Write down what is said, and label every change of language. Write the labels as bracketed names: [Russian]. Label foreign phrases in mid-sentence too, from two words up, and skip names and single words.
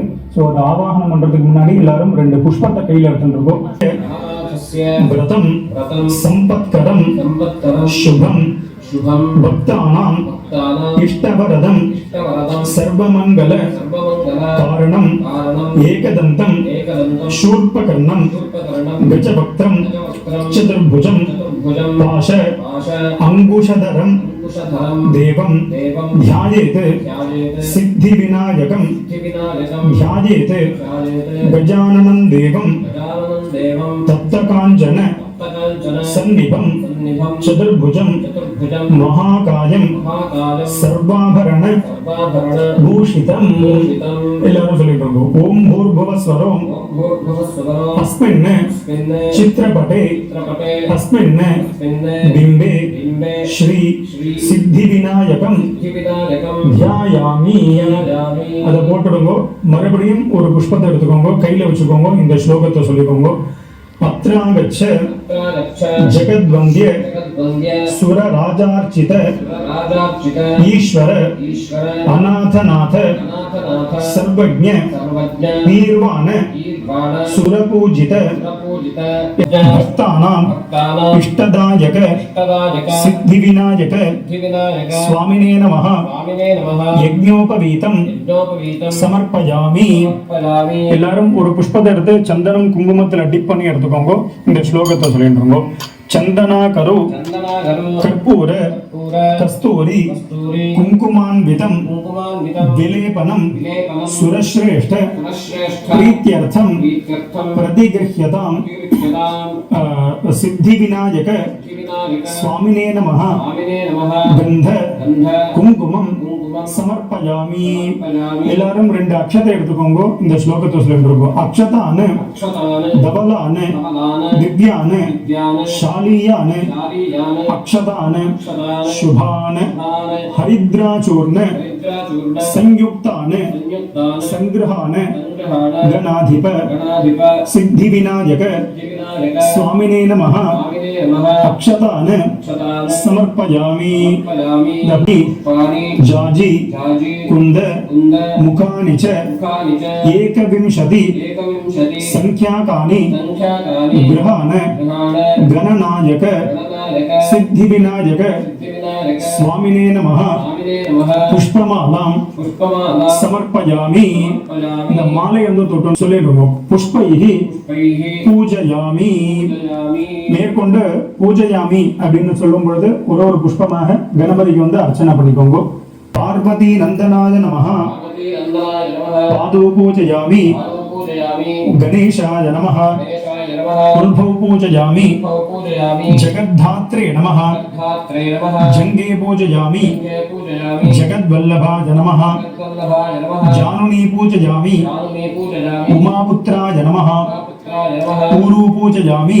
[Tamil] ஸோ அதை ஆவாகனம் பண்றதுக்கு முன்னாடி எல்லாரும் 2 புஷ்பத்தை கையில் எடுத்துருக்கோம். [Sanskrit] व्रतं सम्पत्करं शुभं भक्तानाम् इष्टवरदं सर्वमङ्गल कारणम् एकदन्तम् शूर्पकर्णं गजवक्त्रं चतुर्भुजं पाश अंगुशधरं देवं ध्यायेत् सिद्धिविनायकं ध्यायेत् गजाननं देवं तप्तकाञ्चन सन्निभं चतुर्भुजं महाकायं सर्वाभरण भूषितं. [Tamil] எல்லாரும் சொல்லிக்கோங்க. [Sanskrit] ओं भूर्भुवस्स्वरोम् अस्मिन् चित्रपटे अस्मिन् बिम्बे श्री सिद्धिविनायकं ध्यायामि. [Tamil] அதை போட்டுடுங்க. மறுபடியும் ஒரு புஷ்பத்தை எடுத்துக்கோங்க. கையில வச்சுக்கோங்க. இந்த ஸ்லோகத்தை சொல்லிக்கோங்க. [Sanskrit] अत्रागच्छ जगद्वन्द्य सुर राजार्चित ईश्वर अनाथनाथ सर्वज्ञ निर्वाण सुरपूजित भक्तानां इष्टदायक सिद्धिविनायक स्वामिने नमः यज्ञोपवीतं समर्पयामि. [Tamil] எல்லாரும் ஒரு புஷ்பத்தை எடுத்து சந்தனம் குங்குமத்துல டிப் பண்ணி எடுத்துக்கோங்க. இந்த ஸ்லோகத்தை சொல்லிடுறோம். [Sanskrit] चंदना करो कर्पूर कस्तूरी कुंकुमान्वितं विलेपनं सुरश्रेष्ठ प्रीत्यर्थं प्रतिगृह्यतां सिद्धिविनायक स्वामिने नमः गंध कुंकुमम समर्पयामि. [Tamil] எல்லாரும் 2 அக்ஷதை எடுத்துக்கோங்க. இந்த ஸ்லோகத்தை சொல்லிடுறோம். [Sanskrit] अक्षतान् धवलान् दिव्यान् शालीयान अक्षतान शुभान हरिद्राचूर्ण संयुक्तान संग्रहान गणाधिप सिद्धिविनायक स्वामिने नमः अक्षतान समर्पयामि. जाजी कुंद मुखानि च एकविंशति संख्याकानि गृहान गणनायक सिद्धिविनायक स्वामिने नमः पुष्पमालां समर्पयामि. [Tamil] இந்த மாலை வந்து தொட்டு சொல்லிடுவோம். [Sanskrit] पुष्पैः पूजयामि. [Tamil] மேற்கொண்டு பூஜயாமி அப்படின்னு சொல்லும் பொழுது ஒரு புஷ்பமாக கணபதிக்கு வந்து அர்ச்சனை பண்ணிக்கோங்க. [Sanskrit] पार्वती नन्दनाय नमः पादौ पूजयामि. गणेशाय नमः उल्भौ पूजयामि. जगद्धात्रे नमः जंगे पूजयामि. जगद्वल्लभाय नमः जानुनी पूजयामि. उमापुत्राय नमः ऊरू पूजयामि.